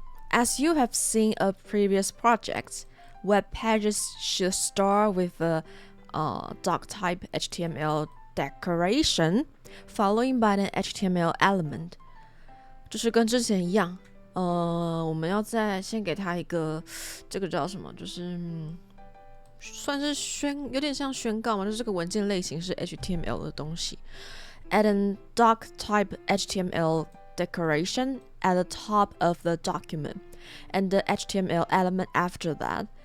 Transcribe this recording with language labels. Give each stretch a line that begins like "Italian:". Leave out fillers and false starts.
English: As you have seen in previous projects, web pages should start with a doc-type HTML decoration, followed by an HTML element.
Chinese: 就是跟之前一样，我们要先给它一个，这个叫什么？就是算是有点像宣告嘛，就是这个文件类型是 HTML 的东西。
English: Add a doc-type HTML decoration at the top of the document, and the HTML element after that.